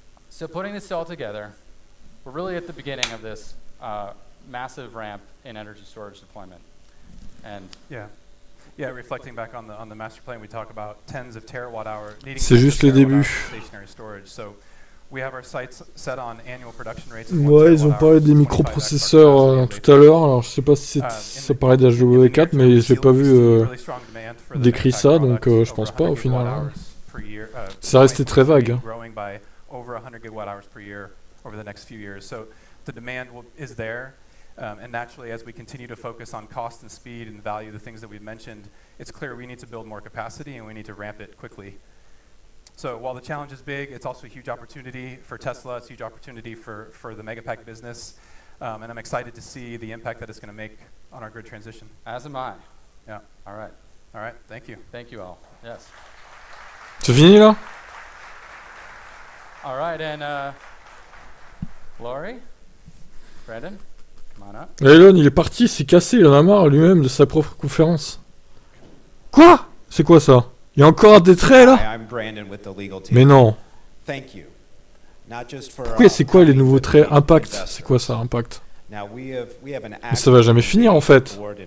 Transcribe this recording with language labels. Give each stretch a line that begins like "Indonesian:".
English: So putting this all together, we're really at the beginning of this massive ramp in energy storage deployment. And reflecting back on the master plan, we talk about tens of terawatt hour needing
French: c'est juste les débuts.
English: Stationary storage. So we have our sights set on annual production rates.
French: Ouais, ils ont parlé des microprocesseurs tout à l'heure. Alors je sais pas si ça parlait d'HW4, mais j'ai pas vu décrit ça, donc je pense pas au final. Hein. Ça restait très vague.
English: Over 100 gigawatt-hours per year over the next few years. So the demand is there, and naturally, as we continue to focus on cost and speed and value, the things that we've mentioned, it's clear we need to build more capacity and we need to ramp it quickly. So while the challenge is big, it's also a huge opportunity for Tesla. It's a huge opportunity for the Megapack business, and I'm excited to see the impact that it's going to make on our grid transition. As am I. Yeah. All right. Thank you. Thank you all. Yes.
French: C'est fini là?
English: All right, and Laurie, Brandon, come on up.
French: Elon, il est parti, il s'est cassé, il en a marre lui-même de sa propre conférence. Quoi? C'est quoi ça? Il y a encore des traits là? Mais non. Pourquoi c'est quoi les nouveaux traits? Impact, c'est quoi ça, Impact? Mais ça va jamais finir en fait.